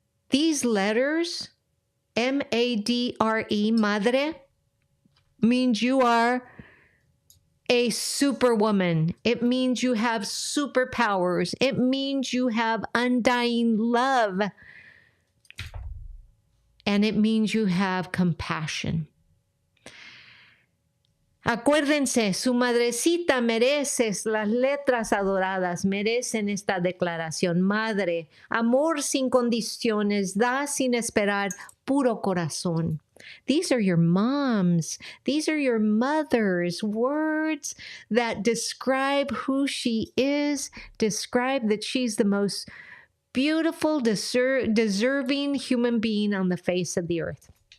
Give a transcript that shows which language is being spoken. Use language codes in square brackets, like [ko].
[en] These letters, M-A-D-R-E, madre, means you are a superwoman. It means you have superpowers. It means you have undying love. And it means you have compassion. [es] Acuérdense, su madrecita mereces las letras adoradas, merecen esta declaración. Madre, amor sin condiciones, da sin esperar, puro corazón. [en] These are your moms. These are your mothers. Words that describe who she is, describe that she's the most beautiful, deserving human being on the face of the earth.